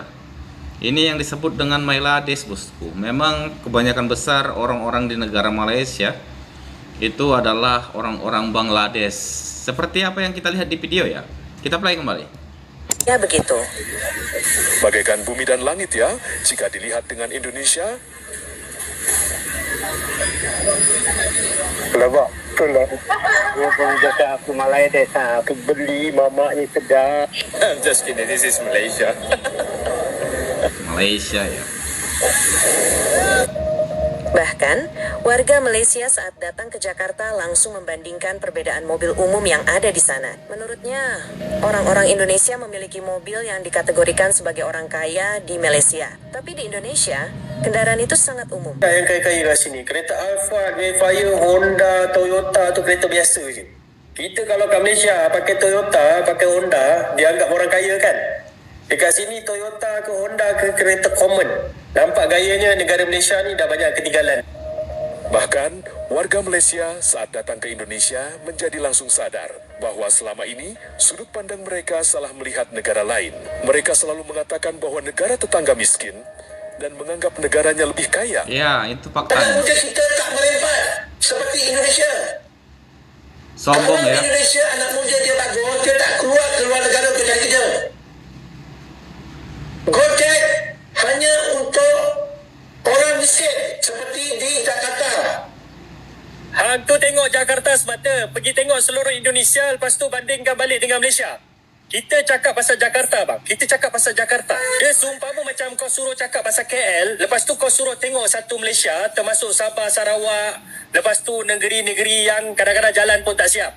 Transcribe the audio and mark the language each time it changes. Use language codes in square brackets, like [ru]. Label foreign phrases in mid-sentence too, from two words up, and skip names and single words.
[id] Ini yang disebut dengan Bangladesh, bosku. Memang kebanyakan besar orang-orang di negara Malaysia itu adalah orang-orang Bangladesh. Seperti apa yang kita lihat di video ya. Kita play kembali. Ya begitu. Bagaikan bumi dan langit ya, jika dilihat dengan Indonesia. [ms] Kelabak tu lah. Orang cakap aku Bangladesh, aku beli mamaknya sedap. [en] I'm just kidding, this is Malaysia. [id] Malaysia ya. Bahkan, warga Malaysia saat datang ke Jakarta langsung membandingkan perbedaan mobil umum yang ada di sana. Menurutnya, orang-orang Indonesia memiliki mobil yang dikategorikan sebagai orang kaya di Malaysia. Tapi di Indonesia, kendaraan itu sangat umum. [ms] Yang kaya-kaya kat sini, kereta Alphard, Mayfire, Honda, Toyota tu kereta biasa je. Kita kalau kat Malaysia pakai Toyota, pakai Honda, dianggap orang kaya kan? Dekat sini Toyota ke Honda ke kereta common. Nampak gayanya negara Malaysia ni dah banyak ketinggalan. [id] Bahkan, warga Malaysia saat datang ke Indonesia menjadi langsung sadar bahwa selama ini sudut pandang mereka salah melihat negara lain. Mereka selalu mengatakan bahwa negara tetangga miskin dan menganggap negaranya lebih kaya. Ya, itu [ms] Anak [id] faktanya. [ms] muda kita tak merempat seperti Indonesia. [id] Sombong [ms] Kalau [id] ya. [ms] di Indonesia anak muda dia tak volunteer, tak keluar negara untuk cari kerja. Gojek hanya untuk orang miskin seperti di Jakarta. Hang tu tengok Jakarta semata, pergi tengok seluruh Indonesia, lepas tu bandingkan balik dengan Malaysia. Kita cakap pasal Jakarta bang, kita cakap pasal Jakarta. Dia seumpama macam kau suruh cakap pasal KL, lepas tu kau suruh tengok satu Malaysia, termasuk Sabah, Sarawak, lepas tu negeri-negeri yang kadang-kadang jalan pun tak siap.